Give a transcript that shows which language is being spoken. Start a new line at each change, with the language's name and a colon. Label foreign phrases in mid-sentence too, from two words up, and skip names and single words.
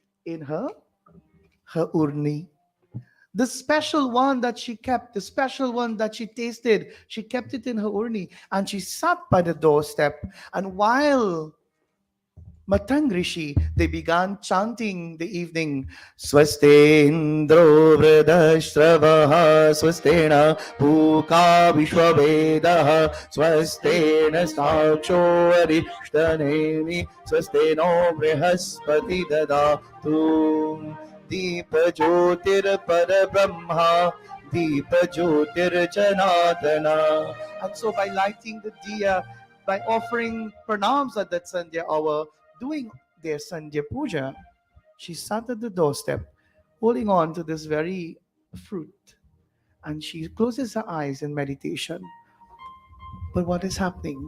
English: in her urni. The special one that she kept, the special one that she tasted, she kept it in her urni and she sat by the doorstep. And while Matang Rishi, they began chanting the evening.
Sanskrit: स्वस्तीन्द्रो वृद्धश्रवाः स्वस्ति नः पूषा विश्ववेदाः स्वस्ति नस्तार्क्ष्यो अरिष्टनेमिः स्वस्ति नो बृहस्पतिः दधातु दीप ज्योतिः परब्रह्म दीप ज्योतिः जनार्दनः.
English: And so by lighting the diya, by offering pranams at that Sandhya hour, doing their Sandhya Puja, she sat at the doorstep holding on to this very fruit and she closes her eyes in meditation. But what is happening?